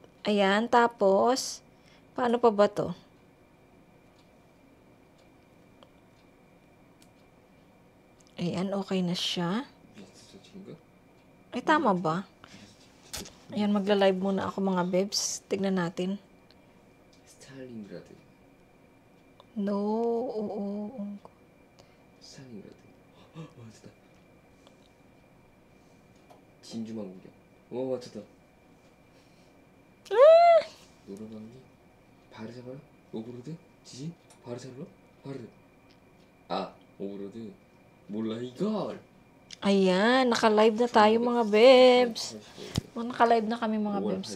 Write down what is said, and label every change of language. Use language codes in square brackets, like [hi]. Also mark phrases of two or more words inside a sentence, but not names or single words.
[tl] Ayan. Tapos, paano pa ba to? Ayan, okay na siya. Ay, tama ba? Ayan, magla-live muna ako mga bebs. Tignan natin. [ko] 스탈린그라드. [tl] No, oo. [ko] 스탈린그라드. 맞았다. 진주만 공격. 맞췄다. 노르망니 바르샤바라 오브로드 지지 바르샤바라 바르. 오브로드 몰라 이걸. [tl] Ayan, naka-live na tayo mga bebs. Naka-live na kami mga bebs.